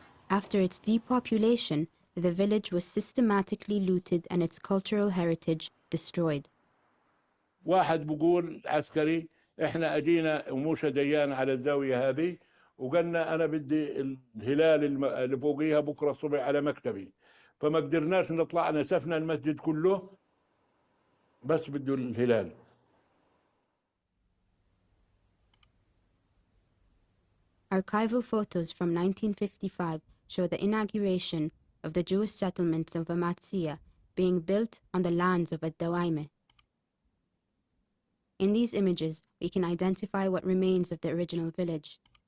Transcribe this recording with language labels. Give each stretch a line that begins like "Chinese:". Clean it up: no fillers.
English: After its depopulation, the village was systematically looted and its cultural heritage destroyed.
Arabic: واحد بقول عسكري احنا اجينا وموسى ديان على الزاويه هذه وقلنا انا بدي الهلال اللي فوقيها بكره الصبح على مكتبي، فما قدرناش نطلع، نسفنا المسجد كله بس بده الهلال.
English: Archival photos from 1955 show the inauguration of the Jewish settlement of Amatzia being built on the lands of al-Dawayima. In these images, we can identify what remains of the original village.